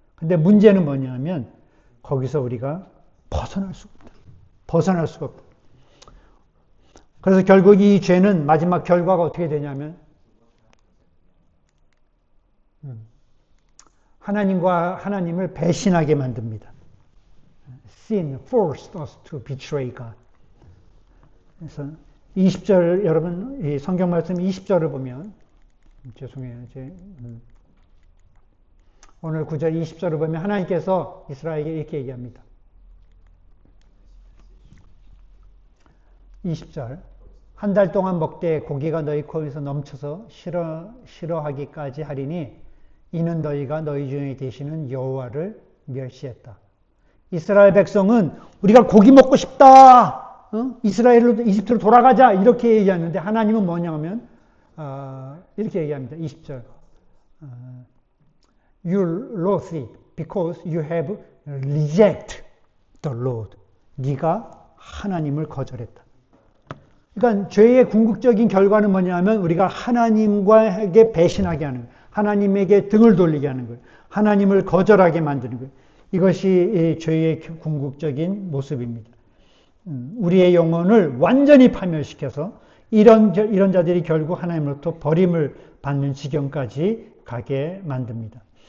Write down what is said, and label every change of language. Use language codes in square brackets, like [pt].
[ko] 근데 문제는 뭐냐면 거기서 우리가 벗어날 수가 없다. 벗어날 수가 없다. 그래서 결국 이 죄는 마지막 결과가 어떻게 되냐면 하나님을 배신하게 만듭니다. [en] Sin forced us to betray God. [ko] 그래서 20절 여러분 이 성경 말씀 20절을 보면 죄송해요. 오늘 9절 20절을 보면 하나님께서 이스라엘에게 이렇게 얘기합니다. 20절 한 달 동안 먹되 고기가 너희 코에서 넘쳐서 싫어하기까지 하리니 이는 너희가 너희 중에 계시는 여호와를 멸시했다. 이스라엘 백성은 우리가 고기 먹고 싶다. 이집트로 돌아가자. 이렇게 얘기하는데 하나님은 뭐냐 하면 이렇게 얘기합니다. 20절. [en] You loathe it because you have rejected the Lord. [ko] 네가 하나님을 거절했다. 그러니까 죄의 궁극적인 결과는 뭐냐면 우리가 하나님과에게 배신하게 하는 거예요. 하나님에게 등을 돌리게 하는 거예요. 하나님을 거절하게 만드는 거예요. 이것이 죄의 궁극적인 모습입니다. 우리의 영혼을 완전히 파멸시켜서 이런 자들이 결국 하나님으로부터 버림을 받는 지경까지 가게 만듭니다.